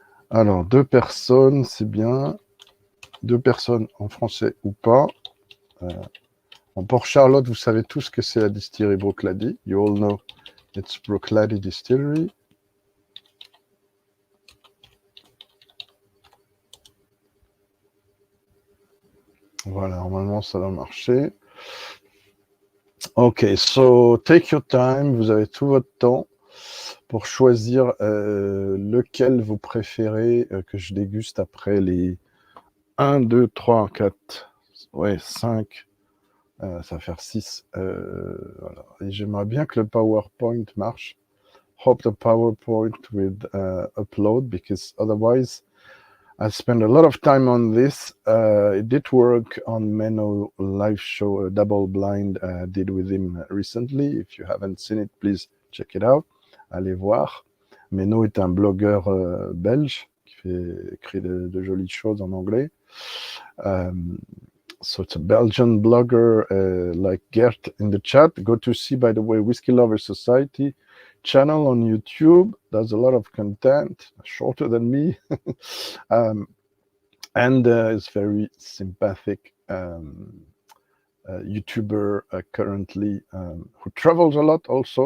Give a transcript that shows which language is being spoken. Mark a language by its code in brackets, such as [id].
[fr] Alors, 2 personnes, c'est bien. 2 personnes en français ou pas. En Port Charlotte, vous savez tous que c'est la distillerie Bruichladdich. [en] You all know it's Bruichladdich Distillery. [fr] Voilà, normalement, ça va marcher. [en] Ok, so take your time. [fr] Vous avez tout votre temps pour choisir lequel vous préférez que je déguste après les 1, 2, 3, 4, ouais, 5, ça va faire 6. Voilà. Et j'aimerais bien que le PowerPoint marche. [en] Hope the PowerPoint will upload, because otherwise I spend a lot of time on this. It did work on Menno live show, a double blind I did with him recently. If you haven't seen it, please check it out. [fr] Allez voir. Menno est un blogueur belge qui écrit de jolies choses en anglais. [en] So it's a Belgian blogger like Gert in the chat. Go to see, by the way, Whiskey Lovers Society channel on YouTube. Does a lot of content, shorter than me. And is very sympathic YouTuber currently who travels a lot also.